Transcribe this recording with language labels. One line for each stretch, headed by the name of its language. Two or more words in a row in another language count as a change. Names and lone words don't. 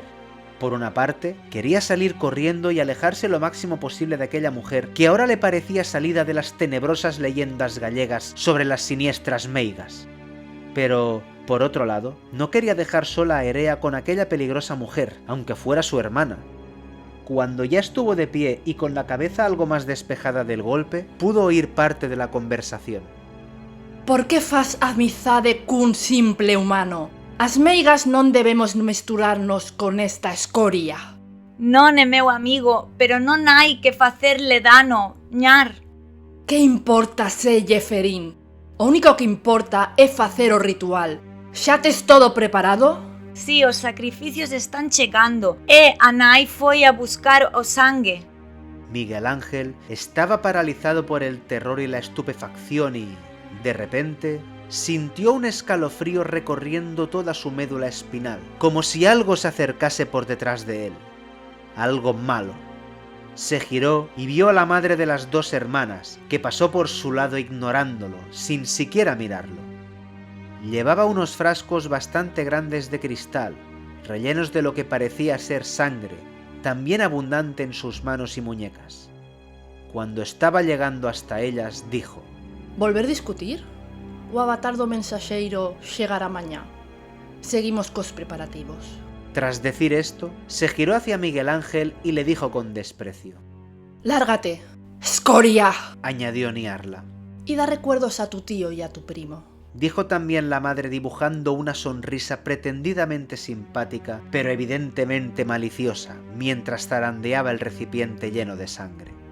Spanish: Por una parte, quería salir corriendo y alejarse lo máximo posible de aquella mujer que ahora le parecía salida de las tenebrosas leyendas gallegas sobre las siniestras meigas. Pero, por otro lado, no quería dejar sola a Erea con aquella peligrosa mujer, aunque fuera su hermana. Cuando ya estuvo de pie y con la cabeza algo más despejada del golpe, pudo oír parte de la conversación.
Galician: Por que fas amizade cun simple humano? As meigas non debemos mesturarnos con esta escoria. Non é meu amigo, pero non hai que facerle dano, ñar. Que importa se Jeferín? O único que importa é facer o ritual. Xa tes todo preparado? Si, os sacrificios están chegando e a nai foi a buscar o sangue.
Spanish: Miguel Ángel estaba paralizado por el terror y la estupefacción y, de repente, sintió un escalofrío recorriendo toda su médula espinal, como si algo se acercase por detrás de él. Algo malo. Se giró y vio a la madre de las 2 hermanas, que pasó por su lado ignorándolo, sin siquiera mirarlo. Llevaba unos frascos bastante grandes de cristal, rellenos de lo que parecía ser sangre, también abundante en sus manos y muñecas. Cuando estaba llegando hasta ellas, dijo:
Galician: Volver discutir? O avatar do mensaxeiro chegará mañá? Seguimos cos preparativos.
Spanish: Tras decir esto, se giró hacia Miguel Ángel y le dijo con desprecio: Lárgate, escoria, añadió Niarla. y da recuerdos a tu tío y a tu primo. Dijo también la madre dibujando una sonrisa pretendidamente simpática, pero evidentemente maliciosa, mientras zarandeaba el recipiente lleno de sangre.